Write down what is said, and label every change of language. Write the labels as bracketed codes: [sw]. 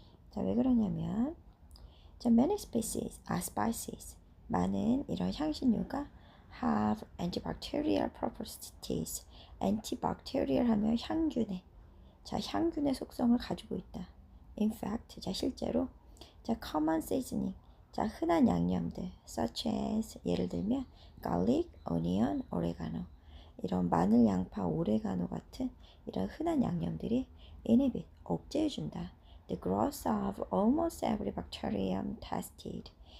[ko] 자, 왜 그러냐면 자, many spices. 많은 이런 향신료가 [en] have antibacterial properties. [ko] antibacterial 하면 향균의 자, 향균의 속성을 가지고 있다. [en] In fact, [ko] 자, 실제로 자, [en] common seasoning. [ko] 자, 흔한 양념들 [en] such as [ko] 예를 들면 [en] garlic, onion, oregano. [ko] 이런 마늘, 양파, 오레가노 같은 이런 흔한 양념들이 [en] inhibit, [ko] 억제해준다. [en] The growth of almost every bacterium tested.